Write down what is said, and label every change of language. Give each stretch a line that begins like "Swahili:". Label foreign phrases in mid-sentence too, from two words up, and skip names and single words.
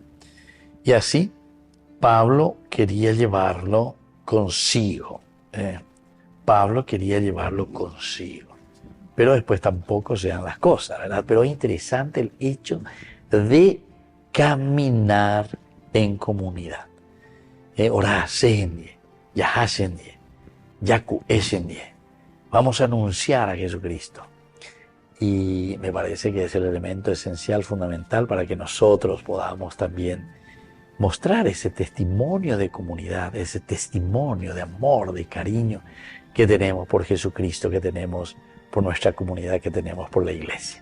Spanish: Y así Pablo quería llevarlo consigo. Pablo quería llevarlo consigo. Pero después tampoco se dan las cosas, ¿verdad? Pero es interesante el hecho de caminar en comunidad. Orá ascendie, ya ascendie, yaku ascendie. Vamos a anunciar a Jesucristo. Y me parece que es el elemento esencial, fundamental, para que nosotros podamos también mostrar ese testimonio de comunidad, ese testimonio de amor, de cariño que tenemos por Jesucristo, que tenemos por nuestra comunidad, que tenemos por la iglesia.